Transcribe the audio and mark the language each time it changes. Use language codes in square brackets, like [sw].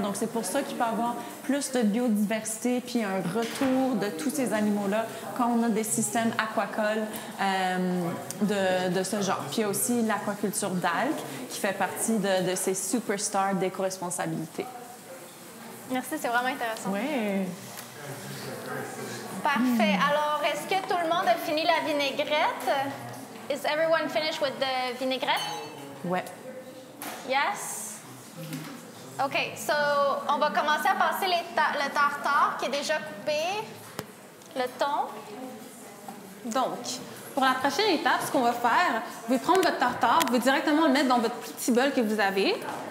[fr] Donc, c'est pour ça qu'il peut y avoir plus de biodiversité puis un retour de tous ces animaux-là quand on a des systèmes aquacoles de ce genre. Puis, il y a aussi l'aquaculture d'algues qui fait partie de ces superstars d'éco-responsabilité. Merci, c'est vraiment intéressant. Oui. Parfait. Alors, est-ce que tout le monde a fini la vinaigrette? [en] Is everyone finished with the vinaigrette? [fr] Ouais. [en] Yes? [fr] OK, so on va commencer à passer le tartare qui est déjà coupé, le thon. Donc, pour la prochaine étape, ce qu'on va faire, vous pouvez prendre votre tartare, vous pouvez directement le mettre dans votre petit bol que vous avez.